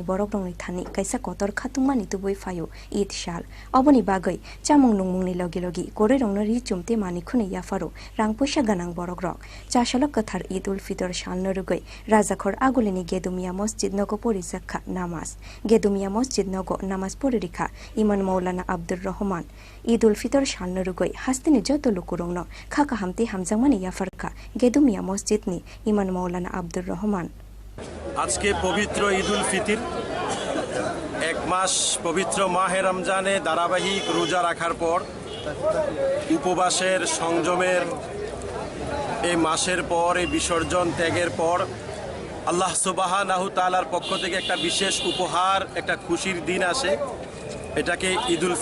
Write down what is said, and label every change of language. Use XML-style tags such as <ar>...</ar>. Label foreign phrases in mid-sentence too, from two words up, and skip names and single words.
<trp>बरक रंनि थानि काइसा कतर खातुंमानि तुबुइ फायो ईद साल अबनि बागै चामुं नुंमुंनि लगे लगे गरे रंनो रि चुमते मानि खुनि याफारो रां पैसा गानां बरक रक चाशालो कथार ईद उल फितर साल नरुगै राजाखर आगुलिनि गेदुमिया मस्जिद नगो परिजाखा नामाज गेदुमिया मस्जिद नगो नामाज परिरिखा इमान मौलाना आब्दुर रहमान ईद उल फितर साल नरुगै हास्तिनि जत लुकुरंनो खाका हामते हामजांमानि याफारका गेदुमिया मस्जिदनि इमान मौलाना आब्दुर रहमान</trp> <bn>আজকে পবিত্র ঈদ উল ফিতর এক মাস পবিত্র মাহে রমজানে ধারাবাহিক রোজা রাখার পর উপবাসের সংযমের এই মাসের পর এই বিসর্জন ত্যাগের পর আল্লাহ সুবহানাহু তাআলার পক্ষ থেকে একটা বিশেষ উপহার একটা খুশির দিন আসে এটাকে ঈদ উল</bn>